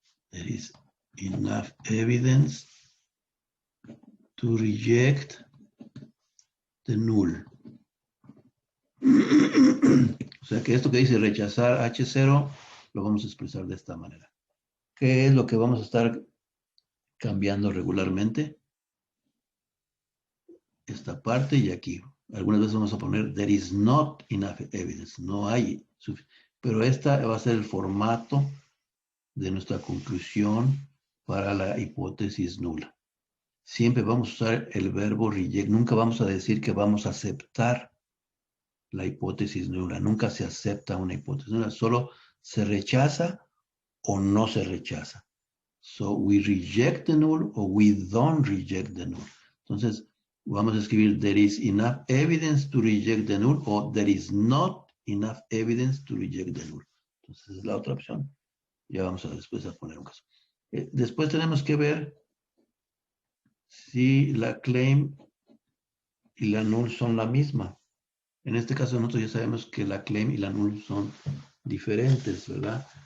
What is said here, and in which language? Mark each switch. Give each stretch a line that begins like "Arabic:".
English: There is enough evidence to reject the null.
Spanish: O sea que esto que dice rechazar H0 lo vamos a expresar de esta manera. ¿Qué es lo que vamos a estar cambiando regularmente? Esta parte y aquí. Algunas veces vamos a poner
English: there is not enough evidence.
Spanish: No hay Pero esta va a ser el formato de nuestra conclusión para la hipótesis nula. Siempre vamos a usar el verbo reject. Nunca vamos a decir que vamos a aceptar la hipótesis nula. Nunca se acepta una hipótesis nula. Solo se rechaza o no se rechaza.
English: So, we reject the null or we don't reject the null.
Spanish: Entonces, vamos a escribir
English: there is enough evidence to reject the null
Spanish: o
English: there is not enough evidence to reject the null.
Spanish: Entonces, es la otra opción. Ya vamos a después a poner un caso. Después tenemos que ver si la claim y la null son la misma. En este caso nosotros ya sabemos que la claim y la null son diferentes, ¿verdad?